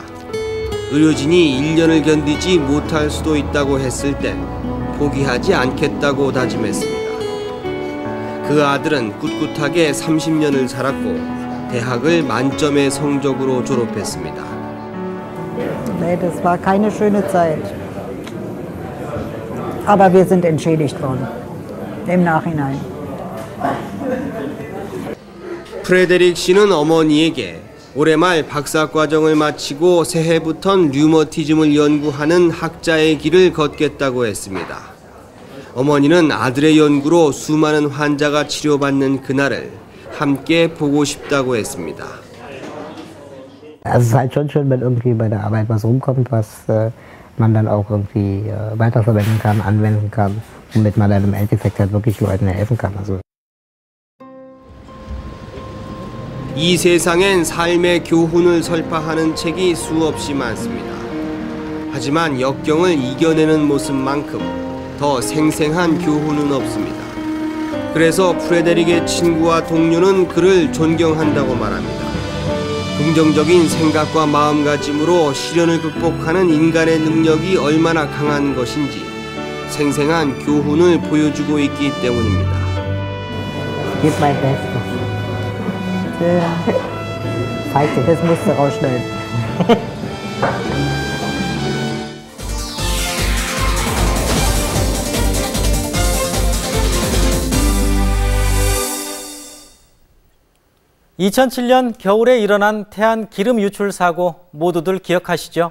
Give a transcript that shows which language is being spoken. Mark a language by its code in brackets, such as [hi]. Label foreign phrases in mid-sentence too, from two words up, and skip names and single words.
[ko] 의료진이 1년을 견디지 못할 수도 있다고 했을 땐 포기하지 않겠다고 다짐했습니다. 그 아들은 꿋꿋하게 30년을 살았고 대학을 만점의 성적으로 졸업했습니다. [de] Nee, das war keine schöne Zeit. Aber wir sind entschädigt worden. Im Nachhinein. [ko] 프레데릭 씨는 어머니에게 올해 말 박사과정을 마치고 새해부턴 류머티즘을 연구하는 학자의 길을 걷겠다고 했습니다. 어머니는 아들의 연구로 수많은 환자가 치료받는 그날을 함께 보고 싶다고 했습니다. [de] Also es ist halt schon schön, wenn irgendwie bei der Arbeit was rumkommt, was man dann auch irgendwie weiterverwenden kann, anwenden kann, womit man dann im Endeffekt halt wirklich Leuten helfen kann. Also [ko] 이 세상엔 삶의 교훈을 설파하는 책이 수없이 많습니다. 하지만 역경을 이겨내는 모습만큼 더 생생한 교훈은 없습니다. 그래서 프레데릭의 친구와 동료는 그를 존경한다고 말합니다. 긍정적인 생각과 마음가짐으로 시련을 극복하는 인간의 능력이 얼마나 강한 것인지 생생한 교훈을 보여주고 있기 때문입니다. [de] gib mein Bestes. Falls das musst du rausschneiden. [ko] (2007년) 겨울에 일어난 태안 기름 유출 사고 모두들 기억하시죠?